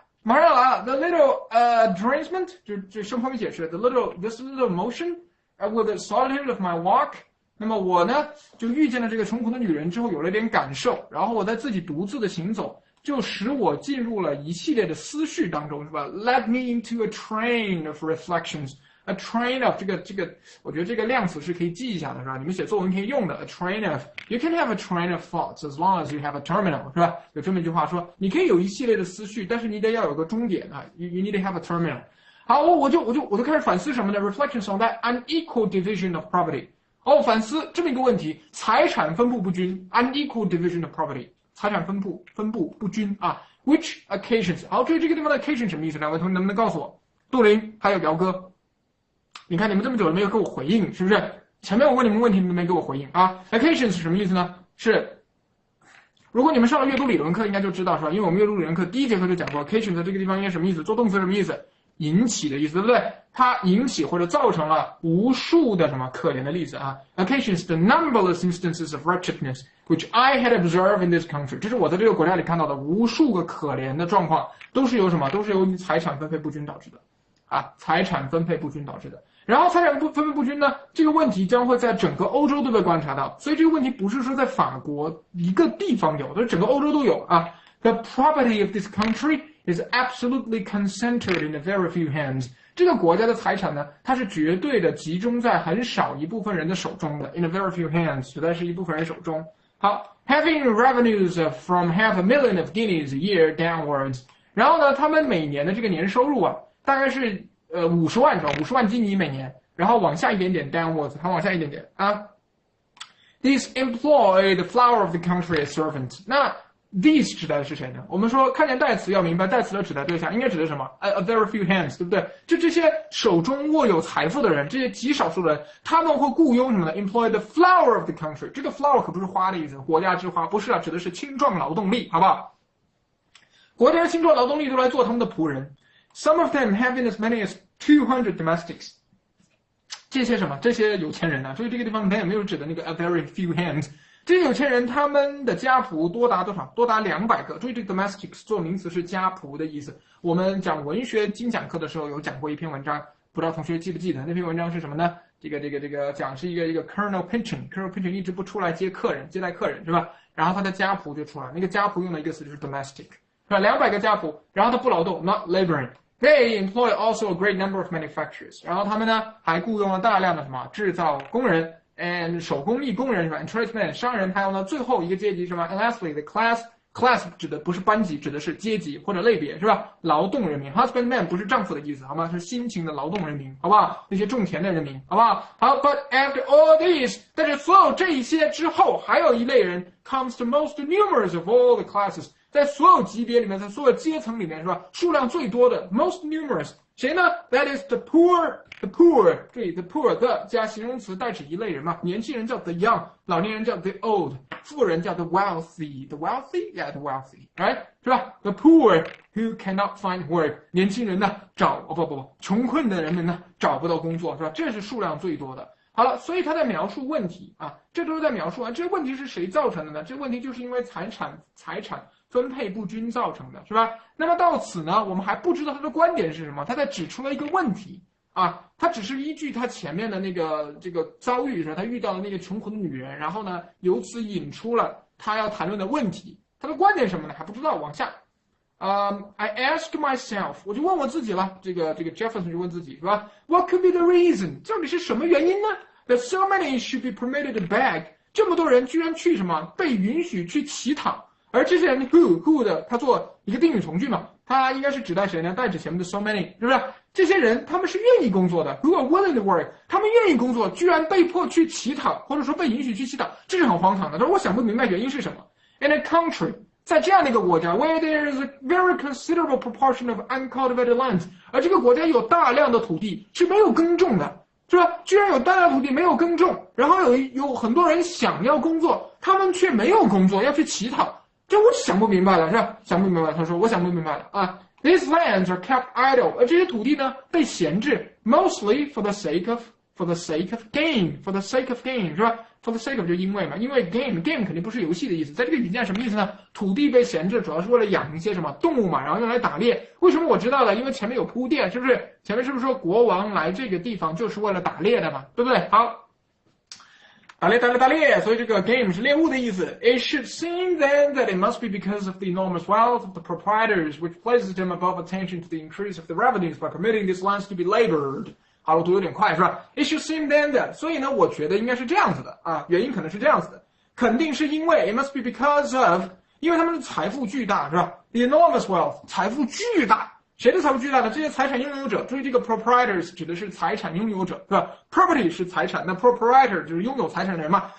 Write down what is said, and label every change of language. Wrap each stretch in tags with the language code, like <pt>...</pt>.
<zh>马上要来了 ，</zh> <en>the little derangement</en> <zh>就生活语解释 ，</zh> <en>this little motion。 With the solitude of my walk，</en> <zh>那么我呢就遇见了这个穷苦的女人之后有了点感受，然后我在自己独自的行走，就使我进入了一系列的思绪当中，是吧 ？</zh> <en>Led me into a train of reflections。 A train of</en> <zh>这个，我觉得这个量词是可以记一下的，是吧？你们写作文可以用的。</zh> <en>A train of you can have a train of thoughts as long as you have a terminal，</en> <zh>是吧？有这么一句话说，你可以有一系列的思绪，但是你得要有个终点啊。</zh> <en>You need to have a terminal。</en> <zh>好，我就开始反思什么呢</zh> <en>？Reflections on that unequal division of property。</en> <zh>反思这么一个问题：财产分布不均 ，</zh> <en>unequal division of property，</en> <zh>财产分布不均啊。</zh> <en>Which occasions？</en> <zh>好，注意这个地方的 occasion 什么意思？两位同学能不能告诉我？杜林还有姚哥，你看你们这么久了没有给我回应，是不是？前面我问你们问题，你们没给我回应啊 ？Occasions 是什么意思呢？是。如果你们上了阅读理论课，应该就知道是吧？因为我们阅读理论课第1节课就讲过 ，occasion 在这个地方应该什么意思？做动词什么意思？引起的意思，对不对？它引起或者造成了无数的什么可怜的例子啊 ？</zh> <en>Occasions the numberless instances of wretchedness which I had observed in this country，</en> <zh>这是我在这个国家里看到的无数个可怜的状况，都是由什么？都是由于财产分配不均导致的啊！财产分配不均导致的。然后财产分配不均呢，这个问题将会在整个欧洲都被观察到，所以这个问题不是说在法国一个地方有，这整个欧洲都有啊。</zh> <en>The property of this country is absolutely concentrated in a very few hands。</en> <zh>这个国家的财产呢，它是绝对的集中在很少一部分人的手中的 ，</zh> <en>in a very few hands，</en> <zh>指的是一部分人手中。</zh> <en>好 ，having revenues from half a million of guineas a year downwards。</en> <zh>然后呢，他们每年的这个年收入啊，大概是50万基尼每年，然后往下一点点 downwards， 还往下一点点啊。</zh> <en>These employ the flower of the country as servants。</en> <zh>那These 指代的是谁呢？我们说看见代词要明白代词的指代对象应该指的是什么 ？</zh> <en>A very few hands，</en> <zh>对不对？就这些手中握有财富的人，这些极少数人，他们会雇佣什么呢 ？</zh> <en>Employ the flower of the country。</en> <zh>这个 flower 可不是花的意思，国家之花不是啊，指的是青壮劳动力，好不好？国家的青壮劳动力都来做他们的仆人。</zh> <en>Some of them having as many as 200 domestics。</en> <zh>这些什么？这些有钱人啊，所以这个地方 them 没有指的那个</zh> <en>a very few hands。</en> <zh>这些有钱人他们的家仆多达多少？多达200个。注意这个 domestics 做名词是家仆的意思。我们讲文学精讲课的时候有讲过一篇文章，不知道同学记不记得？那篇文章是什么呢？这个讲是一个 Colonel Pynchon 一直不出来接待客人是吧？然后他的家仆就出来，那个家仆用的一个词就是 domestic， 是吧？200个家仆，然后他不劳动 ，</zh> <en>not laboring。 They employ also a great number of manufacturers，</en> <zh>然后他们呢还雇佣了大量的什么制造工人 and 手工艺工人是吧 ？</zh> <en>and tradesmen</en> <zh>商人，还有呢最后一个阶级什么 ？</zh> <en>And lastly the class</en> <zh>指的不是班级，指的是阶级或者类别是吧？劳动人民 ，husbandman 不是丈夫的意思好吗？是辛勤的劳动人民，好不好？那些种田的人民，好不好？</zh> <en>好 ，But after all these，</en> <zh>但是所有这一些之后，还有一类人</zh> <en>comes the most numerous of all the classes。</en> <zh>在所有级别里面，在所有阶层里面，是吧？数量最多的 ，</zh> <en>most numerous，</en> <zh>谁呢 ？</zh> <en>That is the poor，the poor，</en> <zh>注意</zh> <en>the poor</en> <zh>的加形容词代指一类人嘛。年轻人叫</zh> <en>the young，</en> <zh>老年人叫</zh> <en>the old，</en> <zh>富人叫</zh> <en>the wealthy，the wealthy，yeah the wealthy，right，</en> <zh>是吧 ？</zh> <en>The poor who cannot find work，</en> <zh>年轻人呢穷困的人们呢找不到工作，是吧？这是数量最多的。好了，所以他在描述问题啊，这都是在描述啊，这个问题是谁造成的呢？这个问题就是因为财产分配不均造成的，是吧？那么到此呢，我们还不知道他的观点是什么，他在指出了一个问题啊，他只是依据他前面的这个遭遇是吧？他遇到了那个穷苦的女人，然后呢，由此引出了他要谈论的问题。他的观点是什么呢？还不知道，往下。</zh> <en>I asked myself，</en> <zh>我就问我自己了，这个 Jefferson 就问自己是吧 ？</zh> <en>What could be the reason？</en> <zh>到底是什么原因呢 ？</zh> <en>That so many should be permitted to beg，</en> <zh>这么多人居然去什么被允许去乞讨？而这些人 who 的，他做一个定语从句嘛，他应该是指代谁呢？代指前面的</zh> <en>so many，</en> <zh>是不是？这些人他们是愿意工作的 ，</zh> <en>who are willing to work，</en> <zh>他们愿意工作，居然被迫去乞讨，或者说被允许去乞讨，这是很荒唐的。但是我想不明白原因是什么。</zh> <en>In a country，</en> <zh>在这样的一个国家 ，</zh> <en>where there is a very considerable proportion of uncultivated lands，</en> <zh>而这个国家有大量的土地是没有耕种的。是吧？居然有大量土地没有耕种，然后有很多人想要工作，他们却没有工作，要去乞讨。这我想不明白了，是吧？想不明白了，他说我想不明白了啊。</zh> <en>These lands are kept idle，</en> <zh>而这些土地呢被闲置 ，</zh> <en>mostly for the sake of gain，</en> <zh>for the sake of gain， 是吧 ？</zh> <en>For the sake of</en> <zh>就因为嘛，因为 game 肯定不是游戏的意思，在这个语境下什么意思呢？土地被闲置主要是为了养一些什么动物嘛，然后用来打猎。为什么我知道了？因为前面有铺垫，是不是？前面是不是说国王来这个地方就是为了打猎的嘛？对不对？好。打猎，所以这个 game 是猎物的意思。</zh> <en>It should seem then that it must be because of the enormous wealth of the proprietors, which places them above attention to the increase of the revenues by permitting these lands to be labored.</en> <zh>好，我读有点快是吧 ？</zh> <en>It should seem then that，</en> <zh>所以呢，我觉得应该是这样子的啊，原因可能是这样子的，肯定是因为</zh> <en>it must be because of，</en> <zh>因为他们的财富巨大是吧 ？</zh> <en>The enormous wealth，</en> <zh>财富巨大。谁的财富巨大呢？这些财产拥有者，注意这个 proprietors 指的是财产拥有者，是吧 ？Property 是财产，那 proprietor 就是拥有财产的人嘛。</zh>